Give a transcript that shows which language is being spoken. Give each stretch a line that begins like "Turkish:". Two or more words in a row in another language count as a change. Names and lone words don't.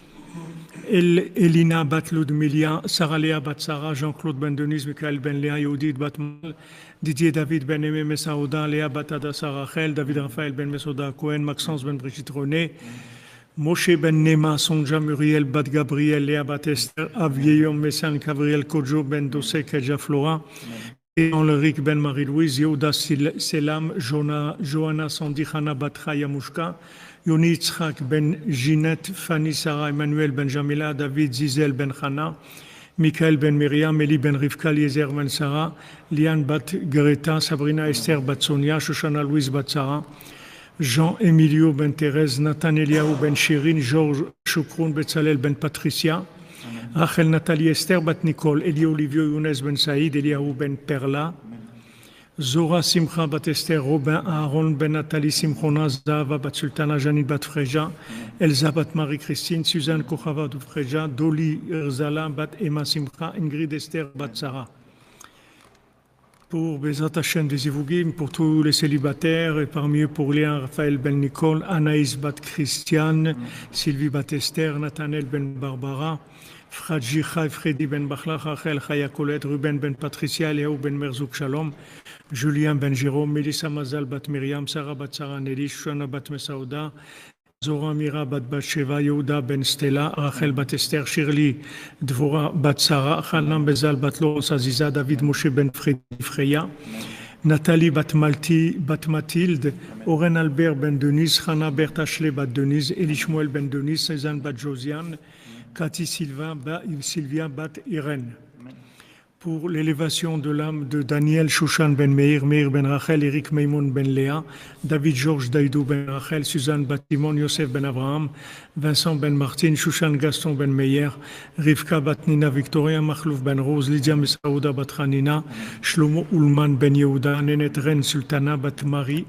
French: Elina bat Ludmilia, Sarah Léa bat Sarah, Jean-Claude ben Denise, Michael ben Léa, Yehudit bat Mal, Didier David ben Aimé Messaouda, Léa bat Adassa Rachel, David Raphaël ben Mesoda Cohen, Maxence ben Brigitte René, Moshe ben Nema, Sonja Muriel bat Gabriel, Léa bat Esther, Avieyon Messan, Gabriel Kojo ben Dossé, Kedja Flora, et Henrique ben Marie-Louise, Yehuda Selam, Johanna Sandi Hana bat Chayamushka, Yoni Yitzhak ben Ginette, Fanny Sarah, Emmanuel ben Jamila, David Zizel ben Chana, Michael ben Myriam, Eli ben Rivka, Eliezer ben Sarah, Liane bat Greta, Sabrina Esther bat Sonia, Shoshana Louise bat Sarah, Jean Emilio ben Thérèse, Nathan Eliaou ben Shirin, Georges Choukroun, Betzalel ben Patricia, Rachel Nathalie Esther bat Nicole, Eli Olivio Younes ben Saïd, Eliaou ben Perla, Zora Simcha bat Esther, Robin Aaron ben Nathalie Simchona, Zahava bat Sultana, Janine bat Freja, Elsa bat Marie-Christine, Suzanne Kochava bat Freja, Doli Erzala bat Emma Simcha, Ingrid Esther bat Sarah. Pour
Hebrew: בעזרת השם
French: des Ivougim, pour tous les célibataires, et parmi eux pour Léa Raphaël ben Nicole, Anaïs bat Christiane, Sylvie bat Esther, Nathanaël ben Barbara, Fradji Chai Freddy ben Bachlach, Rachel Chaya Colette, Ruben ben Patricia, Léaou ben Merzouk Shalom, Julien ben Jérôme, Mélissa Mazal bat Myriam, Sarah bat Sarah Nelly, Shana bat Mesaouda, Zora Mira bat Batsheva, Yehuda ben Stella, Rachel bat Esther, Shirley Dvora bat Sarah, Hanan Bezal bat Loros Aziza, David Moshe ben Freya, Nathalie bat Mathilde, Oren Albert ben Denise, Hana Bertha Ashley bat Denise, Elishmuel ben Denise, Cézanne bat Josiane, Cathy Sylvia bat Irène. Pour l'élévation de l'âme de Daniel Shushan ben Meir, Meir ben Rachel, Eric Maimon ben Léa, David Georges Daïdou ben Rachel, Suzanne bat Timon, Yosef ben Abraham, Vincent ben Martine, Shushan Gaston ben Meyer, Rivka bat Nina Victoria, Machlouf ben Rose, Lydia Mesaouda bat Hanina, Shlomo Ulman ben Yehuda, Nenet Ren Sultana bat Marie.